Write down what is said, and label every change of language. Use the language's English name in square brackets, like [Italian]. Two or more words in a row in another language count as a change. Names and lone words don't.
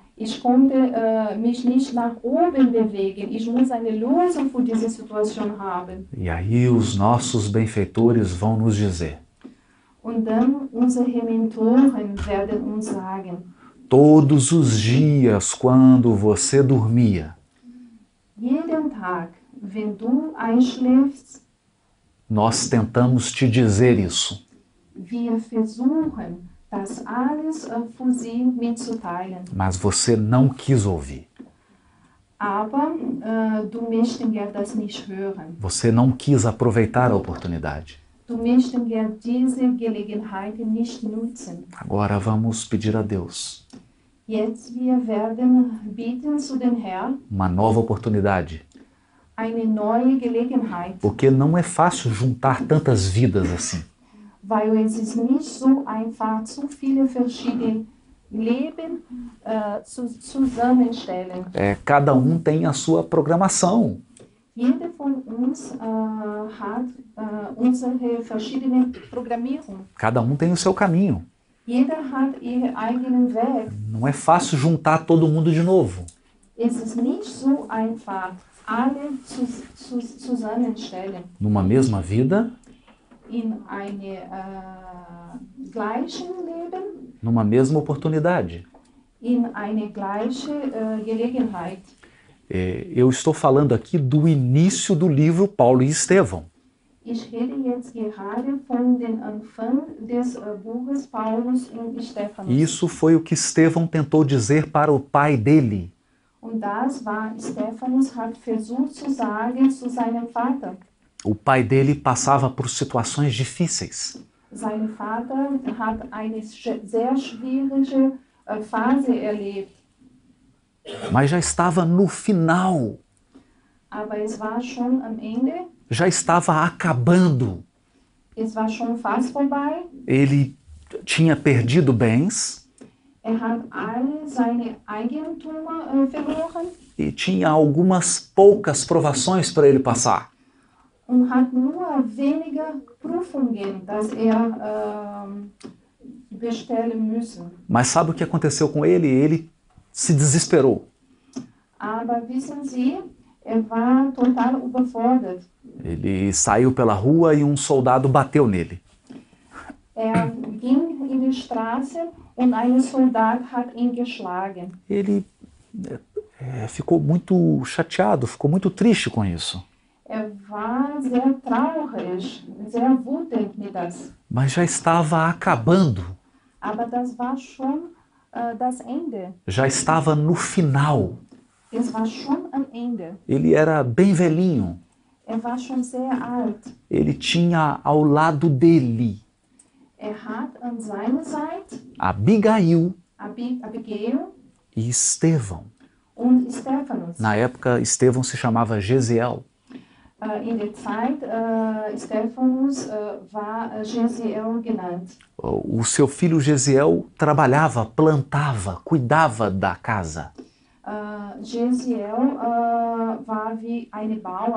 [German] Ich konnte mich nicht nach oben bewegen. Ich muss eine Lösung für diese Situation haben. [Portuguese] E aí os nossos benfeitores vão nos dizer, [German] Und dann unsere Mentoren werden uns sagen, [Portuguese] todos os dias quando você dormia, [German] jeden Tag, wenn du einschläfst, [Portuguese] nós tentamos te dizer isso. [German] wir versuchen, das alles für sie mitzuteilen. [Portuguese] Mas você não quis ouvir. [German] Aber du möchtest ja das nicht hören. [Portuguese] Você não quis aproveitar a oportunidade. [German] Du möchtest ja diese Gelegenheit nicht nutzen. [Portuguese] Agora vamos pedir a Deus [German] Jetzt wir werden bitten zu dem Herrn [Portuguese] uma nova oportunidade. [German] eine neue Gelegenheit, [Portuguese] Porque não é fácil juntar tantas vidas assim. [German] weil es ist nicht so einfach, so viele verschiedene Leben zusammenstellen. [Portuguese] Cada um tem a sua programação. [German] Jeder von uns hat unsere verschiedene Programmierung. [Portuguese] Cada um tem o seu caminho. [German] Jeder hat ihren eigenen Weg. [Portuguese] Não é fácil juntar todo mundo de novo. [German] Es ist nicht so einfach, alle zusammenstellen. [Portuguese] Numa mesma vida, [German] In einem gleichen Leben, [Portuguese] numa mesma oportunidade. [German] in eine gleiche Gelegenheit. [Portuguese] Eu estou falando aqui do início do livro Paulo e Estevão. [German] Ich rede jetzt gerade von dem Anfang des Buches Paulus und Stephanus. [Portuguese] Isso foi o que Estevão tentou dizer para o pai dele. [German] Und das war, Stephanus hat versucht zu sagen zu seinem Vater. [Portuguese] O pai dele passava por situações difíceis. [German] Sein Vater hat eine sehr schwierige Phase erlebt. [Portuguese] Mas já estava no final. [German] Aber es war schon am Ende. [Portuguese] Já estava acabando. [German] Es war schon fast vorbei. [Portuguese] Ele tinha perdido bens [German] Hat alle seine Eigentümer verloren [Portuguese] e tinha algumas poucas provações para ele passar. [German] und hat nur weniger Prüfungen, das bestellen müssen. [Portuguese] Mas sabe o que aconteceu com ele? Ele se desesperou. [German] Aber wissen Sie, war total überfordert. [Portuguese] Ele saiu pela rua e um soldado bateu nele. [German] Ging in die Straße und ein Soldat hat ihn geschlagen. [Portuguese] Ele ficou muito chateado, ficou muito triste com isso. [German] War sehr traurig, sehr wütend mit das. [Portuguese] Mas já estava acabando. [German] Aber das war schon das Ende. [Portuguese] Já estava no final. [German] Es war schon am Ende. [Portuguese] Ele era bem velhinho. [German] War schon sehr alt. [Portuguese] Ele tinha ao lado dele [German] Hat und seine Seite, [Portuguese] Abigail [German] Abigail [Portuguese] e Estevão. [German] und Stephanus. [Portuguese] Na época, Estevão se chamava Gesiel. [German] In der Zeit, Stephanus war Jesiel genannt. [Portuguese] O seu filho Gesiel trabalhava, plantava, cuidava da casa. [German] Jesiel war wie ein Bauer.